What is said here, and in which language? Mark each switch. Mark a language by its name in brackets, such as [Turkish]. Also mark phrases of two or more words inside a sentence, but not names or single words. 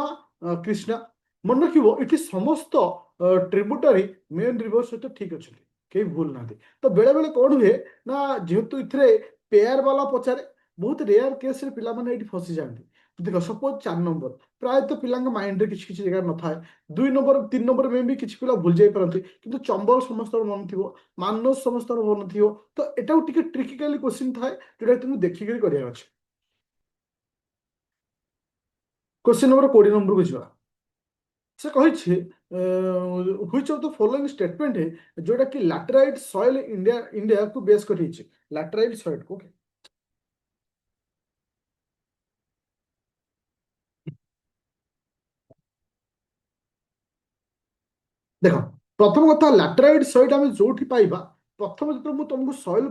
[Odia] କୃଷ୍ଣା ମନେ ରଖିବ ଏଠି ସମସ୍ତ [English] tributary main river [Odia] ସହିତ ଠିକ ଅଛନ୍ତି କେହି ଭୁଲ ନାହାନ୍ତି ତ ବେଳେ ବେଳେ କଣ ହୁଏ ନା ଯେହେତୁ ଏଥିରେ ପେୟାର ବାଲା ପଚାରେ ବହୁତ ରେୟାର କେସରେ ପିଲାମାନେ ଏଇଠି ଫସିଯାଆନ୍ତି ଦେଖ ସପୋଜ 4 ନମ୍ବର ପ୍ରାୟତଃ ପିଲାଙ୍କ ମାଇଣ୍ଡରେ କିଛି କିଛି ଜାଗାରେ ନଥାଏ 2 ନମ୍ବର 3 ନମ୍ବର ମେ ବି କିଛି ପିଲା ଭୁଲି ଯାଇପାରନ୍ତି କିନ୍ତୁ ଚମ୍ବଲ ସମସ୍ତଙ୍କର ମନେ ଥିବ ମାନସ ସମସ୍ତଙ୍କର ମନେ ଥିବ ତ ଏଟାକୁ ଟିକେ [English] trickily question [Odia] ଥାଏ ଯୋଉଟା ତୁମକୁ ଦେଖିକିରି କରିବାର ଅଛି [Hindi] क्वेश्चन नंबर 20 नंबर को [Odia] ଯିବା ସେ କହିଛି [English] which of the following statement [Odia] ଯୋଉଟା କି [English] laterite soil [Odia] ଇଣ୍ଡିଆକୁ ବେସ୍ କରି ହେଇଛି [English] laterite soil [Odia] ଓକେ ଦେଖ ପ୍ରଥମ କଥା [English] laterite soil [Odia] ଆମେ ଯୋଉଠି ପାଇବା ପ୍ରଥମ ଯେତେବେଳେ ମୁଁ ତମକୁ ସଏଲ